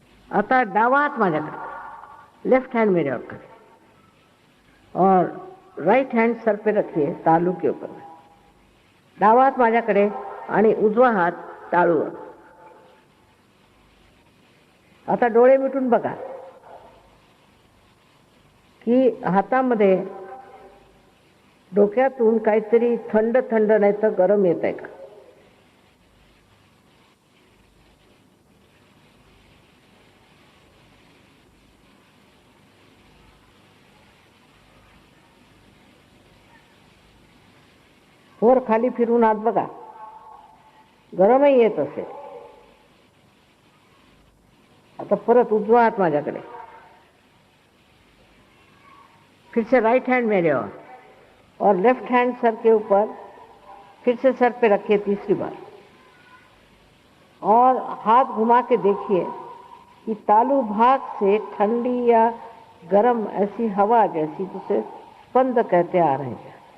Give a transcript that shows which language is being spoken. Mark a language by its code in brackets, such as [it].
[mr] आता डावा हाथ माझ्याकडे, [hi] लेफ्ट हैंड मेरे और करें, और राइट हैंड सर पे रखिए तालू के ऊपर में। [mr] डावा हात माझ्याकडे आणि उजवा हात टाळूवर। आता डोळे मिटून बघा की हातामध्ये डोक्यातून काहीतरी थंड थंड नाही तर गरम येत आहे का? वर खाली फिरून आत बघा, गरमही येत असेल। आता परत उजवा हात माझ्याकडे, [hi] फिर से राइट हैंड मेरे और लेफ्ट हैंड सर के ऊपर, फिर से सर पे रखिए तीसरी बार, और हाथ घुमा के देखिए कि तालू भाग से ठंडी या गरम ऐसी हवा जैसी, जिसे स्पंद कहते आ रहे हैं।